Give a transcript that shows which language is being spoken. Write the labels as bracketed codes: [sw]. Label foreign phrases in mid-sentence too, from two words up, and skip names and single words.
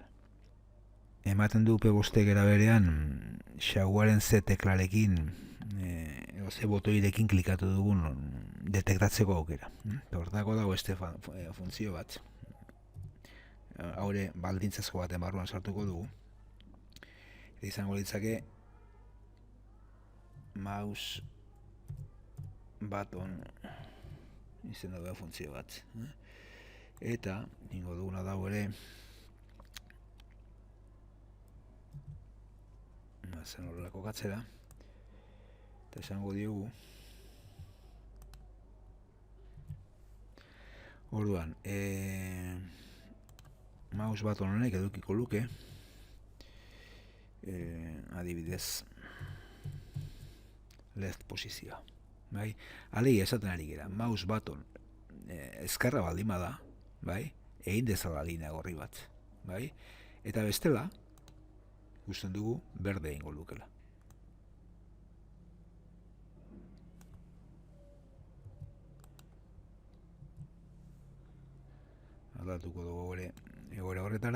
[eu] Ematen du P5ek eraberean, xaguaren ze teklarekin, ze botoirekin klikatu dugun detektatzeko aukera. Hortako dago beste funtzio bat. Haure baldintzazko baten barruan sartuko dugu. Eta izango litzake mouse button izena da funtzio bat. Eta ingo duguna dago ere zen horrelako katzera eta esango diogu orduan mouse button honek edukiko luke adibidez left posizioa. Alegi esaten ari gera, mouse button ezkarra baldin bada, egin dezala linea gorri bat. Eta bestela, ikusten dugu berde egingo lukela. Aldatuko dugu egoera horretara.